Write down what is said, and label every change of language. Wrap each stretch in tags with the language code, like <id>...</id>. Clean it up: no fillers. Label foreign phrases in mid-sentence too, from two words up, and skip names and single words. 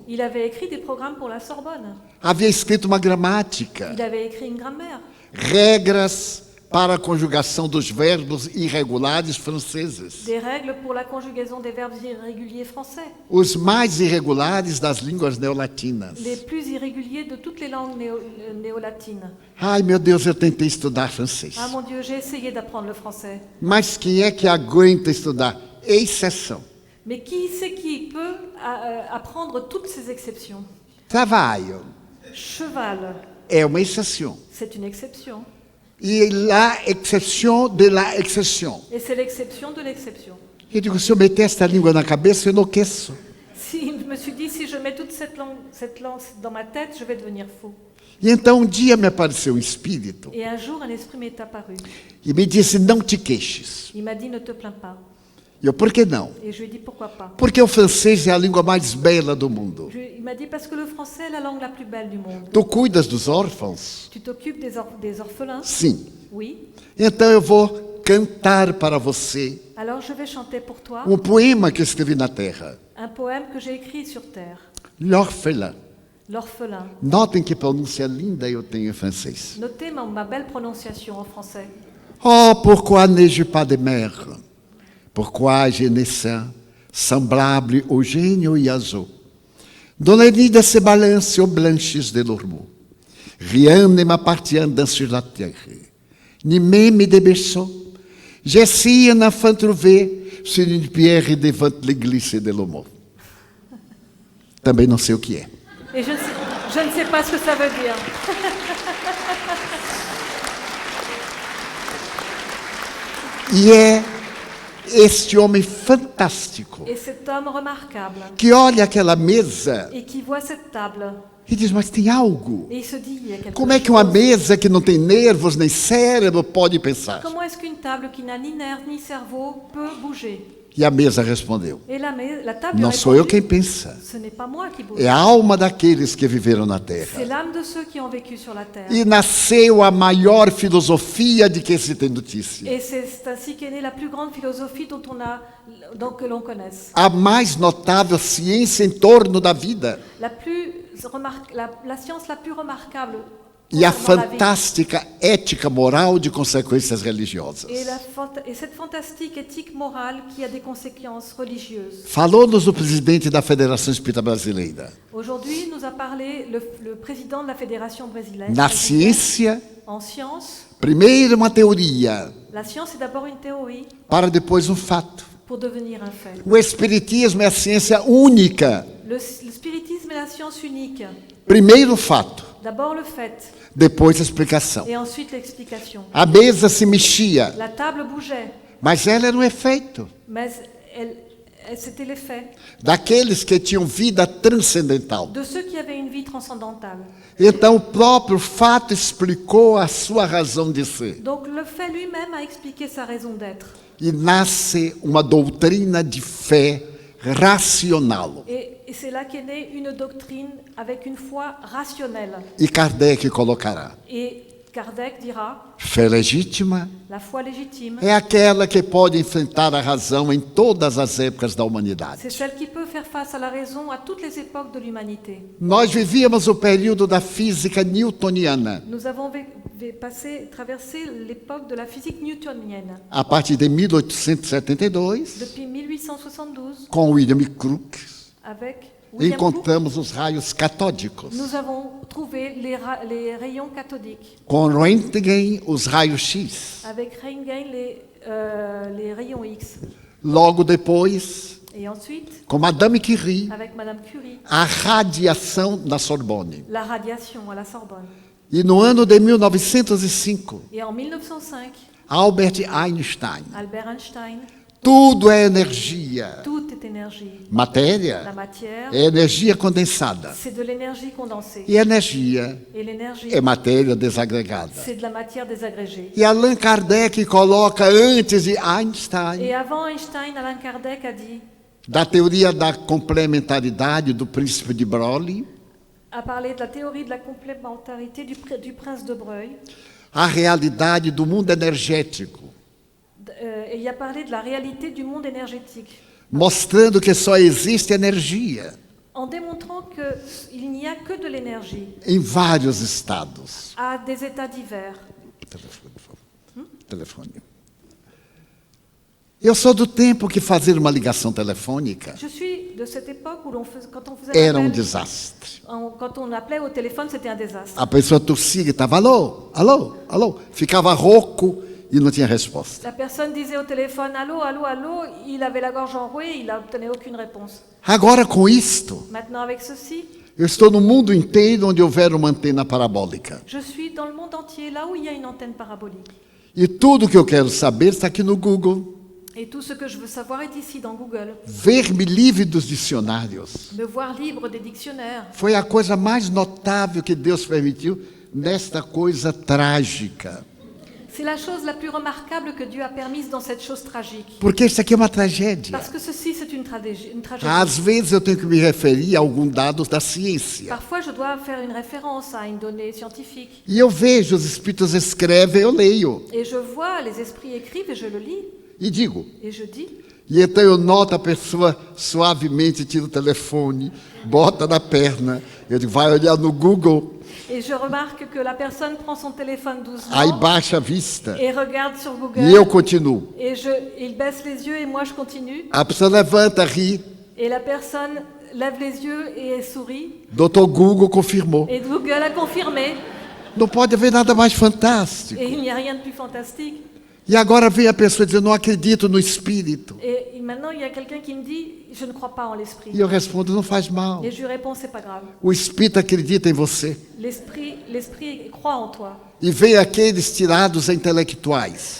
<fr>Il avait écrit des programmes pour la Sorbonne.</fr> <pt>havia escrito uma gramática,</pt> <fr>Il avait écrit une grammaire,</fr> <pt>regras para a conjugação dos verbos irregulares franceses,</pt> <fr>des règles pour la conjugaison des verbes irréguliers français,</fr> <pt>os mais irregulares das línguas neolatinas.</pt> <fr>les plus irréguliers de toutes les langues néolatines.</fr> <pt>Ai, meu Deus, eu tentei estudar francês.</pt> <fr>Ah mon Dieu, j'ai essayé d'apprendre le français.</fr> <pt>Mas quem é que aguenta estudar? Exceção.</pt> <fr>Mais qui c'est qui peut apprendre toutes ces exceptions?</fr> <pt>Trabalho Cheval, é uma exceção.</pt> <fr>c'est une exception. E la exception de la exception. Et c'est l'exception de l'exception.</fr> <pt>Eu digo, se eu meter esta língua na cabeça, eu enlouqueço.</pt> <fr>Si, je me suis dit, si je mets toute cette langue dans ma tête, je vais devenir fou.</fr> <pt>E então um dia me apareceu um espírito</pt> <fr>Et un jour, un esprit m'est apparu.</fr> <pt>e me disse, não te queixes.</pt> <fr>Il m'a dit, ne te plains pas.</fr> <pt>E eu, por que não?</pt> <fr>Et je lui ai dit, pourquoi pas?</fr> <pt>Porque o francês é a língua mais bela do mundo.</pt> <fr>Il m'a dit, parce que le français est la langue la plus belle du monde.</fr> <pt>Tu cuidas dos órfãos?</pt> <fr>Tu t'occupes des orphelins?</fr> <pt>Sim.</pt> <fr>Oui.</fr> <pt>Então eu vou cantar para você</pt> <fr>Alors je vais chanter pour toi</fr> <pt>poema que eu escrevi na terra.</pt> <fr>un poème que j'ai écrit sur terre. L'orphelin. L'orphelin.</fr> <pt>Notem que pronúncia linda eu tenho em francês.</pt> <fr>Notez ma belle prononciation en français. Oh, pourquoi n'ai-je pas de mère? Pourquoi je naissais semblable au gêne oiseau, dont les nids se balancent aux blanches de l'ormeau. Rien ne m'appartient sur la terre, ni même des berceaux. Je suis un enfant trouvé sur une pierre devant l'église de l'Homo.</fr> <pt>Também não sei o que é.</pt> <fr>Et je ne sais pas ce que ça veut dire.</fr> <pt>E é este homem fantástico</pt> <fr>Et cet homme remarquable,</fr> <pt>que olha aquela mesa</pt> <fr>et qui voit cette table,</fr> <pt>e diz, mas tem algo.</pt> <fr>et il se dit, il y a quelque</fr> <pt>Como é que uma</pt> <fr>chose.</fr> <pt>mesa que não tem nervos nem cérebro pode pensar?</pt> <fr>Comment est-ce qu'une table qui n'a ni nerfs ni cerveau peut bouger?</fr> <pt>E a mesa respondeu,</pt> <fr>Et la table lui</fr> <pt>não</pt> <fr>a</fr> <pt>sou eu</pt> <fr>répondu,</fr> <pt>quem pensa,</pt> <fr>ce n'est pas moi qui bouge,</fr> <pt>é a alma daqueles que viveram na</pt> <fr>c'est</fr> <pt>terra.</pt> <fr>l'âme de ceux qui ont vécu sur la terre.</fr> <pt>E nasceu a maior filosofia de que se tem notícia.</pt> <fr>Et c'est ainsi qu'est née la plus grande philosophie que l'on connaisse.</fr> <pt>A mais notável ciência em torno da vida.</pt> <fr>La science la plus remarquable</fr> <pt>E a</pt> <fr>concernant la vie.</fr> <pt>fantástica ética moral de consequências religiosas.</pt> <fr>Et cette fantastique éthique morale qui a des conséquences religieuses.</fr> <pt>Falou-nos o presidente da Federação Espírita Brasileira.</pt> <fr>Aujourd'hui, nous a parlé le président de la Fédération brésilienne.</fr> <pt>Na ciência,</pt> <fr>En science,</fr> <pt>primeiro uma teoria,</pt> <fr>la science est d'abord une théorie</fr> <pt>para depois fato.</pt> <fr>pour devenir un fait.</fr> <pt>O Espiritismo é a ciência única.</pt> <fr>Le spiritisme est la science unique.</fr> <pt>Primeiro fato,</pt> <fr>D'abord le fait,</fr> <pt>depois a explicação.</pt> <fr>et ensuite l'explication.</fr> <pt>A mesa se mexia,</pt> <fr>La table bougeait,</fr> <pt>mas ela era um efeito</pt> <fr>mais c'était l'effet</fr> <pt>daqueles que tinham vida transcendental.</pt> <fr>de ceux qui avaient une vie transcendantale.</fr> <pt>Então o próprio fato explicou a sua razão de ser.</pt> <fr>Donc le fait lui-même a expliqué sa raison d'être.</fr> <pt>E nasce uma doutrina de fé racional.</pt> <fr>Et c'est là qu'est née une doctrine avec une foi rationnelle.</fr> <pt>E Kardec colocará:</pt> <fr>Et Kardec dira,</fr> <pt>fé legítima</pt> <fr>la foi légitime,</fr> <pt>é aquela que pode enfrentar a razão em todas as épocas da humanidade.</pt> <fr>c'est celle qui peut faire face à la raison à toutes les époques de l'humanité.</fr> <pt>Nós vivíamos o período da física newtoniana,</pt> <fr>Nous avons traversé l'époque de la physique newtonienne.</fr> <pt>a partir de 1872,</pt> <fr>Depuis 1872,</fr> <pt>com William Crookes,</pt> <fr>avec William Crookes,</fr> <pt>encontramos os raios catódicos.</pt> <fr>nous avons trouvé les rayons cathodiques.</fr> <pt>Com Röntgen, os raios X.</pt> <fr>Avec Röntgen, les rayons X.</fr> <pt>Logo depois,</pt> <fr>Et ensuite,</fr> <pt>com Madame Curie,</pt> <fr>avec Madame Curie,</fr> <pt>a radiação na Sorbonne.</pt> <fr>la radiation à la Sorbonne.</fr> <pt>E no ano de 1905, Et en 1905, Albert Einstein.</pt> <fr>Albert Einstein,</fr> <pt>Tudo é energia.</pt> <fr>tout est énergie. La</fr> <pt>Matéria</pt> <fr>matière,</fr> <pt>é energia condensada.</pt> <fr>c'est de l'énergie condensée.</fr> <pt>E energia</pt> <fr>Et l'énergie,</fr> <pt>é matéria desagregada.</pt> <fr>c'est de la matière désagrégée.</fr> <pt>E Allan Kardec coloca antes de</pt> <fr>Et</fr> <pt>Einstein,</pt> <fr>avant Einstein, Allan Kardec a dit,</fr> <pt>da teoria da complementaridade do príncipe de Broglie,</pt> <fr>a parlé de la théorie de la complémentarité du prince de Broglie,</fr> <pt>a realidade do mundo energético,</pt> <fr>et il a parlé de la réalité du monde énergétique,</fr> <pt>mostrando que só existe energia</pt> <fr>en démontrant qu'il n'y a que de l'énergie</fr> <pt>em vários estados.</pt> <fr>à des états divers.</fr> <pt>Telefone. Eu sou do tempo que fazer uma ligação telefônica</pt> <fr>Je suis de cette époque où quand on faisait</fr> <pt>era</pt> <fr>l'appel,</fr> <pt>desastre.</pt> <fr>quand on appelait au téléphone, c'était un désastre.</fr> <pt>A pessoa tossia e estava alô, alô, alô. Ficava rouco e não tinha resposta.</pt> <fr>La personne disait au téléphone allô, allô, allô, il avait la gorge enrouée, il n'obtenait aucune réponse.</fr> <pt>Agora com isto,</pt> <fr>Maintenant avec ceci,</fr> <pt>eu estou no mundo inteiro onde houver uma antena parabólica.</pt> <fr>je suis dans le monde entier, là où il y a une antenne parabolique.</fr> <pt>E tudo que eu quero saber está aqui no Google.</pt> <fr>Et tout ce que je veux savoir est ici dans Google.</fr> <pt>Ver-me livre dos dicionários.</pt> <fr>Me voir libre des dictionnaires.</fr> <pt>Foi a coisa mais notável que Deus permitiu nesta coisa trágica.</pt> <fr>C'est la chose la plus remarquable que Dieu a permise dans cette chose tragique.</fr> <pt>Porque isso aqui é uma tragédia.</pt> <fr>Parce que ceci, c'est une tragédie.</fr> <pt>Às vezes eu tenho que me referir a algum dado da ciência.</pt> <fr>Parfois, je dois faire une référence à une donnée scientifique.</fr> <pt>E eu vejo, os espíritos escrevem, eu leio.</pt> <fr>Et je vois, les esprits écrivent et je le lis.</fr> <pt>E digo.</pt> <fr>Et je dis.</fr> <pt>E então eu noto a pessoa suavemente tira o telefone, bota na perna. Eu digo, vai olhar no Google.</pt> <fr>Et je remarque que la personne prend son téléphone doucement</fr> <pt>Aí baixa a vista.</pt> <fr>et regarde sur Google.</fr> <pt>E eu continuo.</pt> <fr>Et il baisse les yeux et moi je continue.</fr> <pt>A pessoa levanta, ri.</pt> <fr>Et la personne lève les yeux et sourit.</fr> <pt>Doutor Google confirmou.</pt> <fr>Et Google a confirmé.</fr> <pt>Não pode haver nada mais fantástico.</pt> <fr>Et il n'y a rien de plus fantastique.</fr> <pt>E agora vem a pessoa dizendo, não acredito no espírito.</pt> <fr>Et maintenant, il y a quelqu'un qui me dit, je ne crois pas en l'esprit.</fr> <pt>E eu respondo, não faz mal.</pt> <fr>Et je lui réponds, c'est pas grave.</fr> <pt>O espírito acredita em você.</pt> <fr>L'esprit croit en toi.</fr> <pt>E vem aqueles tirados intelectuais.</pt>